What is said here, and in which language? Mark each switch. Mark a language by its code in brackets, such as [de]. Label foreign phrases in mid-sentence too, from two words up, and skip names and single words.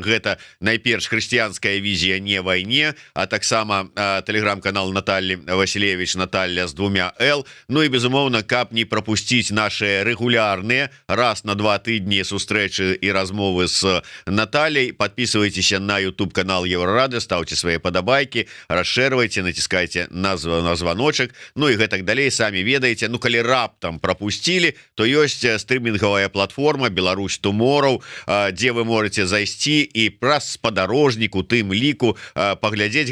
[be] Гэта найперш хрысціянская візія не вайне, а таксама тэлеграм-канал Натальи Василевич, Наталья з 2 Л. Ну і безумоўна, каб не пропусціць наши рэгулярныя раз на 2 тыдні сустрэчы і размовы з Натальей, [ru] подписывайтеся на YouTube канал Еврорады, ставьте свои [be] падабайкі, расшэрвайце, націскайце на званочак, ну і гэтак далей, самі ведаеце. Ну калі раптам пропустили, то ёсць стрімінгавая платформа Беларусь Tomorrow, дзе [ru] вы можете [be] зайсці і праз спадарожнік у тым ліку паглядзець.